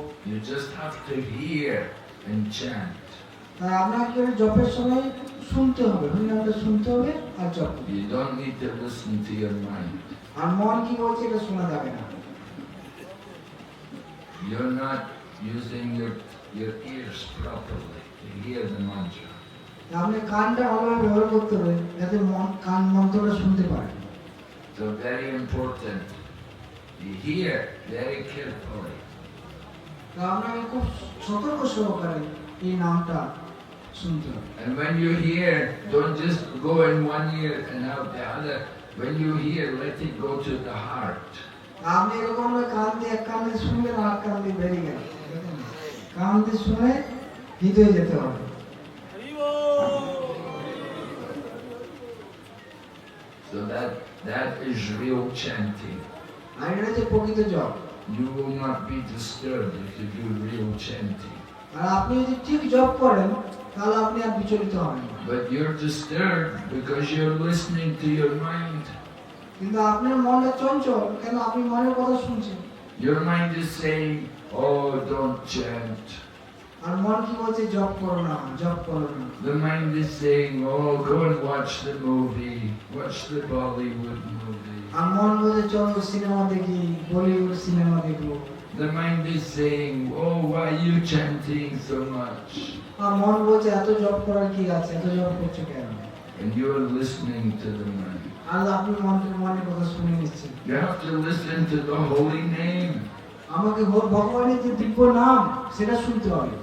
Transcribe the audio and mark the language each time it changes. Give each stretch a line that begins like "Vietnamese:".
English: You just have to hear and chant.
Bangla: তাই আপনাকে জপের সময় শুনতে হবে, হরিনামটা শুনতে হবে আর জপ করতে হবে।
English: You don't need to listen to your mind.
Bangla: আর মন কি বলছে এটা শোনা যাবে না।
English: You're not using your ears properly to hear the mantra.
Bangla: আপনি কানটা ভালোভাবে ব্যবহার করতে হবে যাতে কান মন্ত্রটা শুনতে পারে।
English: So very important. You hear very carefully.
Bangla: তা আপনাকে খুব সতর্ক সহকারে এই নামটা শুনতে হবে।
English: And when you hear, don't just go in one ear and out the other. When you hear, let it go to the heart.
Bangla: আপনি এরকম কান দিয়ে এক কান দিয়ে শুনবেন আর কান দিয়ে বেরিয়ে গেল, কান দিয়ে শুনে হৃদয়ে যেতে হবে।
English: So that is real chanting.
Bangla: আর এটা হচ্ছে প্রকৃত জপ।
English: You will not be disturbed if you do real chanting.
Bangla: আর আপনি যদি ঠিক জপ করেন তাহলে আপনি আর বিচলিত হবেন না।
English: But you're disturbed because you're listening to your mind.
Bangla: কিন্তু আপনার মনটা চঞ্চল, কেন আপনি মনের কথা শুনছেন।
English: Your mind is saying, oh, don't chant.
Bangla: আর মন কি বলছে, জপ করো না, জপ করো না।
English: The mind is saying, oh, go and watch the movie, watch the Bollywood movie.
Bangla: আর মন বলছে চলো সিনেমা দেখি, বলিউড সিনেমা দেখবো।
English: The mind is saying, oh, why are you chanting so much?
Bangla: আর মন বলছে এত জপ করার কি আছে, এত জপ করছো কেন?
English: And you're listening to the mind.
Bangla: আর আপনি মনের কথা শুনে নিচ্ছেন।
English: You have to listen to the holy name.
Bangla: আমাকে ভগবানের যে দিব্য নাম সেটা শুনতে হবে।